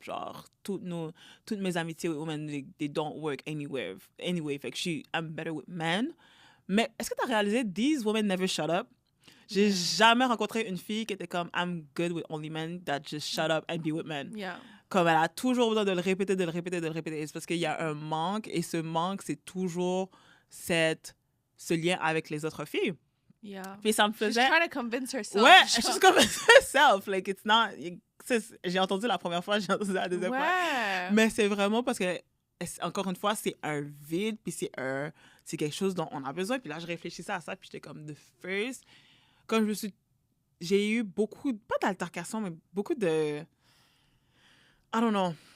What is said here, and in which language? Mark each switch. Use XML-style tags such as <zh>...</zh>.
<en>Genre,</en> <fr>toutes mes amitiés</fr> <en>with women, they don't work anyway.</en> <fr>Fait que</fr> <en>I'm better with men.</en> <fr>Mais est-ce que t'as réalisé,</fr> <en>these women never shut up?</en> <fr>J'ai jamais rencontré une fille qui était comme,</fr> <en>I'm good with only men that just shut up and be with men. Yeah.</en> <fr>Comme elle a toujours besoin de le répéter. C'est parce qu'il y a un manque, et ce manque, c'est toujours ce lien avec les autres filles.</fr> <en>Yeah.</en> <fr>Puis ça me faisait...</fr> <en>She's trying to convince herself. Ouais, she's convinced herself. Like, it's not...</en> <fr>J'ai entendu la première fois, j'ai entendu la deuxième fois. Mais c'est vraiment parce que, encore une fois, c'est un vide, puis c'est quelque chose dont on a besoin. Puis là, je réfléchissais à ça, puis j'étais comme,</fr> <en>the first...</en> <fr>Comme j'ai eu beaucoup, pas d'altercations, mais beaucoup de...</fr> <en>I don't know.</en>